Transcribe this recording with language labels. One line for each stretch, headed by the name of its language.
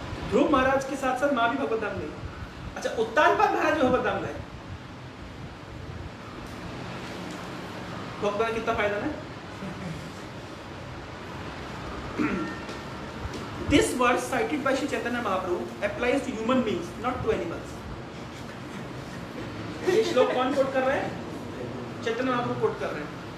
Hindi: ध्रुव महाराज के साथ साथ माँ भी भगवत धाम गई। अच्छा, उत्तानपाद महाराज जो बदनाम गए, भगवान कितना फायदा ना।
English: This verse cited by Shri Chaitanya Mahaprabhu applies to human beings, not to animals.
Hindi: ये श्लोक कौन कोट कर रहे हैं? चैतन्य महाप्रभु कोट कर रहे हैं।